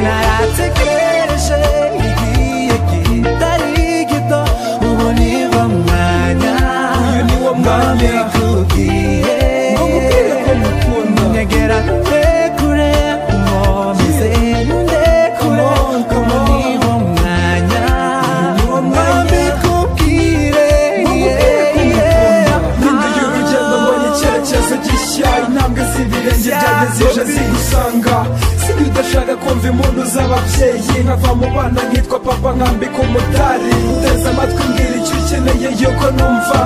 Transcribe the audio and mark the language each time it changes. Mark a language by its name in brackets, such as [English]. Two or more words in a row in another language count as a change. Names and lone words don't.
[Kinyarwanda] Narategereje igihe kitari gito, ubu ni wo mwanya. Uyu ni wo mwanya. Ngo mbikubwiye. Ngo nkubwire ko ngukunda. Nyegera nde kure, nkomeze nde kure. [English] Come on, come [Kinyarwanda] Ubu on. ni wo mwanya. Uyu ni wo mwanya. Ngo mbikubwire. Ngo nkubwire ko ngukunda. Mpinduye urugendo, mbonye icyerekezo gishya. Intambwe z'ibirenge byanjye zije zigusanga. Si njye udashaka kumva impundu z'ababyeyi. Nkava mu bana nkitwa papa, nkambika umudari. Uteze amatwi, mbwira icyo ukeneye yuko numva.